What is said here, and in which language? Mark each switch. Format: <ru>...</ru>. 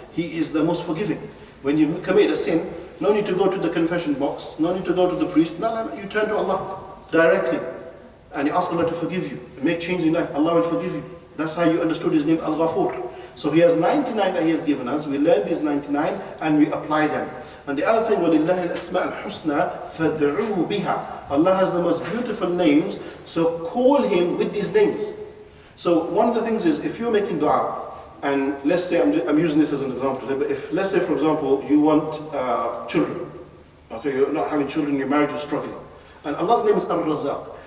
<en>He is the most forgiving. When you commit a sin, no need to go to the confession box, no need to go to the priest. No, you turn to Allah directly. And you ask Allah to forgive you. Make change in life, Allah will forgive you. That's how you understood His name, Al-Ghafur. So He has 99 that He has given us. We learn these 99 and we apply them. And the other thing,</en> <ar>وَلِلَّهِ الْأَسْمَاءُ الْحُسْنَى فَادْعُوهُ بِهَا.</ar> <en>Allah has the most beautiful names, so call Him with these names. So one of the things is, if you're making dua, and let's say, I'm using this as an example today, but if, let's say for example, you want children. Okay, you're not having children, your marriage is struggling. And Allah's name is Ar-Razzaq.</en>